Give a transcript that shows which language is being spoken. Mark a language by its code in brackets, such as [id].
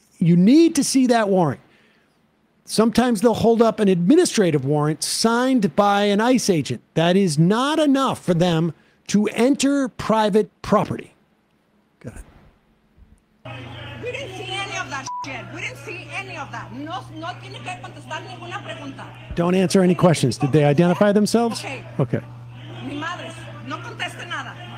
[en] You need to see that warrant. Sometimes they'll hold up an administrative warrant signed by an ICE agent. That is not enough for them to enter private property. Go ahead. We didn't see any of that shit. We didn't see any of that. [es] No tiene que contestar ninguna pregunta. [en] Don't answer any questions. Did they identify themselves? Okay. [es] Mi madres, no conteste nada.